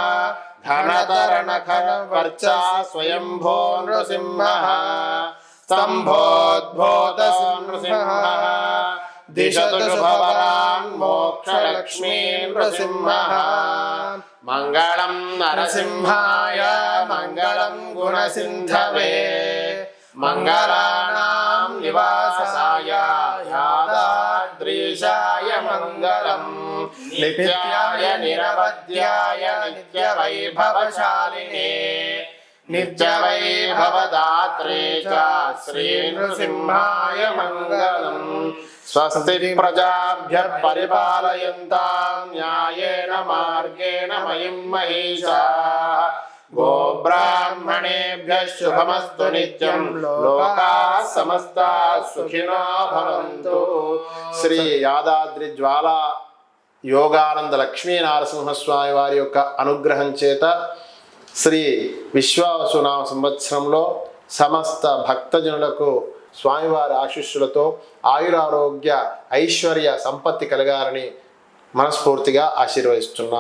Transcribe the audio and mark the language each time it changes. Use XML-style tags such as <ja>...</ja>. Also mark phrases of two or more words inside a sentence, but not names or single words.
<sa>ధనతరణఖరవర్చా స్వయంభో నృసింహః స్తంభోద్భూత నృసింహః దిశతు శుభవరాన్ మోక్షలక్ష్మీ నృసింహః మంగళం నరసింహాయ మంగళం గుణసింధవే మంగళానాం నివాసాయ యాదాద్రీశాయ మంగళం. మంగళం నిత్యాయ నిరవధ్యాయ నిత్యవైభవశాలినే నిత్యవైభవదాత్రే చ శ్రీ నృసింహాయ మంగళం స్వస్తి ప్రజాభ్యః పరిపాలయంతాం న్యాయేన మార్గేణ మహిం మహీషాః గోబ్రాహ్మణేభ్యః శుభమస్తు నిత్యం లోకాః సమస్తాః సుఖినో భవంతు.</sa> <te>శ్రీ యాదాద్రి జ్వాలా యోగానంద లక్ష్మీ నరసింహస్వామి వారి యొక్క అనుగ్రహం చేత శ్రీ విశ్వావసునామ సంవత్సరంలో సమస్త భక్తజనులకు స్వామివారి ఆశీస్సులతో ఆయురారోగ్య ఐశ్వర్య సంపత్తి కలగాలని మనస్ఫూర్తిగా ఆశీర్వదిస్తున్నాం.</te>